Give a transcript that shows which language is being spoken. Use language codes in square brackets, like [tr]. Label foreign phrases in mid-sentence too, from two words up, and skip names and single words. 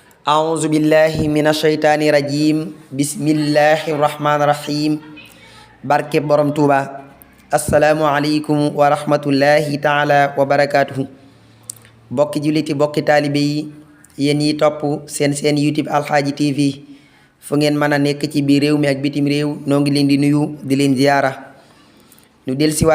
[ar] أعوذ بالله من الشيطان الرجيم بسم الله الرحمن الرحيم [wo] barke borom Tuuba [ar] السلام عليكم ورحمة الله تعالى وبركاته [wo] bokki julliti bokki taalibe yi yéen yi topp seen YouTube Alxaaji TV fu ngeen mën a nekk ci biir réew mi ak bitim réew noo ngi leen di nuyu di leen ziyaara ñu del siwaat